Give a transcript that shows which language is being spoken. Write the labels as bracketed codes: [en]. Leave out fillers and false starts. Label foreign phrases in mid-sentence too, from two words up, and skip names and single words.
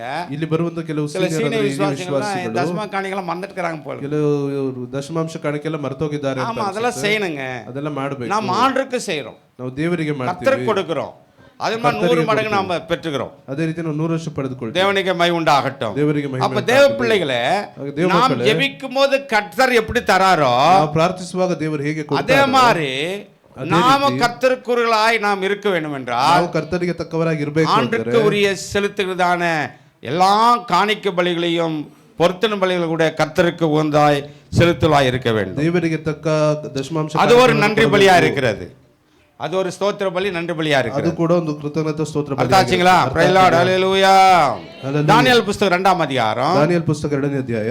[kn] ಇಲ್ಲಿ ಬರುವಂತ ಕೆಲವು [ta] சீனியர் விசுவாசிகள் தசம காணிகளை மறந்துட்டுறாங்க போல, [kn] ಕೆಲವು ದಶಮಾಂಶ ಕಾಣಿಕೆಲ್ಲ ಮರೆತೋಗಿದ್ದಾರೆ. [ta] ஆமா, அதெல்லாம் செய்யணுங்க, [kn] ಅದೆಲ್ಲ ಮಾಡಬೇಕು. [ta] நாம் ஆண்டருக்கு செய்றோம், [kn] ನಾವು ದೇವರಿಗೆ ಮಾಡ್ತೀವಿ, [ta] கர்த்தருக்கு கொடுக்கிறோம். அதே மாதிரி 100 மடங்கு நாம பெற்றுக்கிறோம். [kn] ಅದೇ ರೀತಿ ನಾವು 100ರಷ್ಟು ಪಡೆದುಕೊಳ್ಳುತ್ತೇವೆ. [ta] தேவனுக்கு மகிமை உண்டாகட்டும். [kn] ದೇವರಿಗೆ ಮಹಿಮೆ. [ta] அப்ப தேவ பிள்ளைகளே, நாம் ஜெபிக்கும் போது கர்த்தர் எப்படி தராரோ, [kn] ನಾವು ಪ್ರಾರ್ಥಿಸುವಾಗ ದೇವರು ಹೇಗೆ ಕೊಡ್ತಾರೋ [ta] அதே மாதிரி நாம கர்த்தருக்குரியவர்களாய் நாம் இருக்க வேண்டும் என்றால், [kn] ನಾವು ಕರ್ತರಿಗೆ ತಕ್ಕವರಾಗಿ ಇರಬೇಕು. [ta] ஆண்டருக்கு உரிய செலுத்துகிறதான எல்லா காணிக்கை பலிகளையும் பொருத்தன பலிகளை கூட கர்த்தருக்கு உகந்தாய் செலுத்துவாய் இருக்க வேண்டும். [kn] ದೇವರಿಗೆ ತಕ್ಕ ದಶಮಾಂಶ, [ta] அது ஒரு நன்றி பலியா இருக்கிறது, அது ஒரு ஸ்தோத்திர பலி, நன்றி பலியா இருக்கு. [kn] ಅದು ಕೂಡ ಒಂದು ಕೃತಜ್ಞತಾ ಸ್ತೋತ್ರ ಬಲಿ. [ta] அர்த்தாச்சுங்களா? [en] praise Lord, [ta] ஹல்லேலூயா. தானியேல் புத்தகம் 2ஆம் அதிகாரம், [kn] ದಾನಿಯೇಲ್ ಪುಸ್ತಕ 2ನೇ ಅಧ್ಯಾಯ.